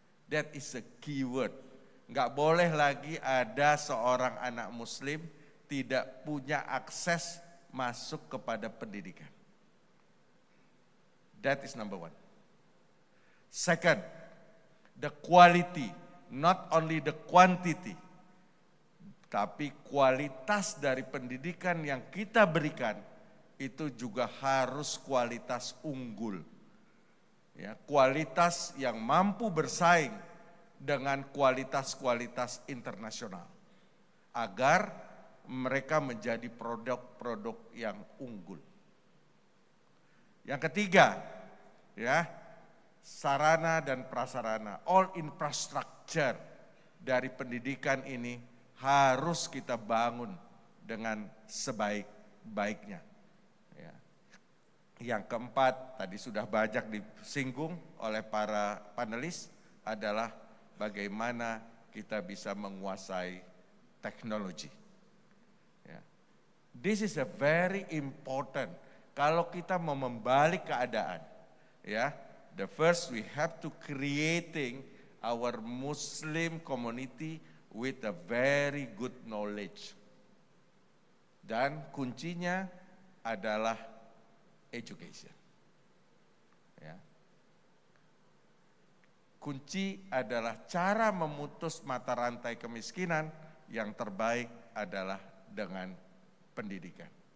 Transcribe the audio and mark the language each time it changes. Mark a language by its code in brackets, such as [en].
[en] That is a key word. [id] Nggak boleh lagi ada seorang anak Muslim tidak punya akses masuk kepada pendidikan. [en] That is number one. Second, the quality, not only the quantity. [id] Tapi kualitas dari pendidikan yang kita berikan itu juga harus kualitas unggul. Kualitas yang mampu bersaing dengan kualitas-kualitas internasional. Agar mereka menjadi produk-produk yang unggul. Yang ketiga, ya, sarana dan prasarana, [en] all infrastructure [id] dari pendidikan ini harus kita bangun dengan sebaik-baiknya. Ya. Yang keempat, tadi sudah banyak disinggung oleh para panelis, adalah bagaimana kita bisa menguasai teknologi. Ya. [en] This is a very important. [id] Kalau kita mau membalik keadaan, ya, [en] the first we have to creating our Muslim community with a very good knowledge. [id] Dan kuncinya adalah education. Ya. Kunci adalah cara memutus mata rantai kemiskinan, yang terbaik adalah dengan pendidikan.